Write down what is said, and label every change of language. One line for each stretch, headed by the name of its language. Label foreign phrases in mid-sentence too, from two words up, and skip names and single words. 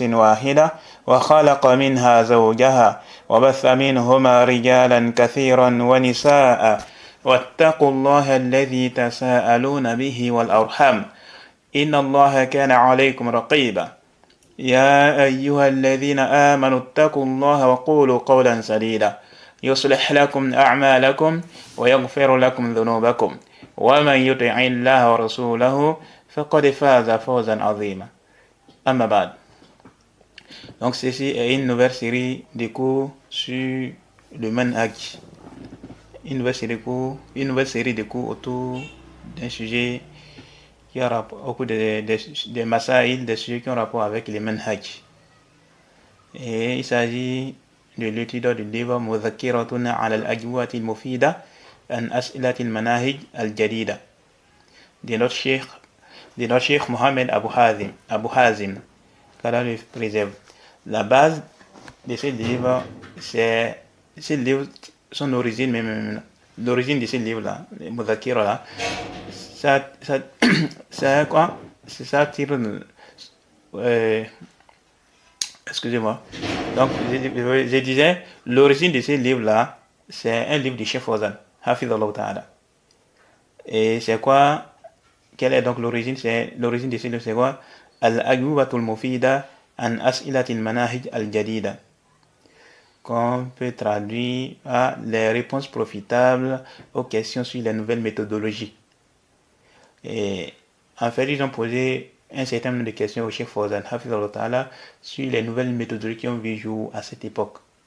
Arabic: واحدة وخلق منها زوجها وبث منهما رجالا كثيرا ونساء واتقوا الله الذي تساءلون به والأرحام إن الله كان عليكم رقيبا يا أيها الذين آمنوا اتقوا الله وقولوا قولا سديدا يصلح لكم أعمالكم ويغفر لكم ذنوبكم ومن يطع الله ورسوله فقد فاز فوزا عظيما أما بعد.
French: Donc ceci est une nouvelle série de cours sur le manhaj, une nouvelle série de cours autour d'un sujet qui a rapport au cours des masaïl, des sujets qui ont rapport avec le manhaj. Et il s'agit de l'étude du livre Mudhakiratun ala al-ajwati al-mufida an as'ilati al-manahij al-jadida de notre cheikh Mohamed Abu Hazim, qu'Allah le préserve. La base de ce livre, c'est ce livre, son origine, même l'origine de ce livre-là, le Mudhakira là, ça quoi? C'est ça tire. Excusez-moi. Donc, je disais, l'origine de ce livre-là, c'est un livre de Cheikh Fawzan,
Arabic: حفظه الله تعالى.
French: Et c'est quoi? Quelle est donc l'origine? L'origine de ce livre, c'est quoi? Al-Ajwatul Mufida an As'ilatil Manahij al-Jadida. Qu'on peut traduire à les réponses profitables aux questions sur les nouvelles méthodologies. Et en fait, ils ont posé un certain nombre de questions au Cheikh Fawzan
Arabic: حفظه الله تعالى
French: sur les nouvelles méthodologies qui ont vu jour à cette époque.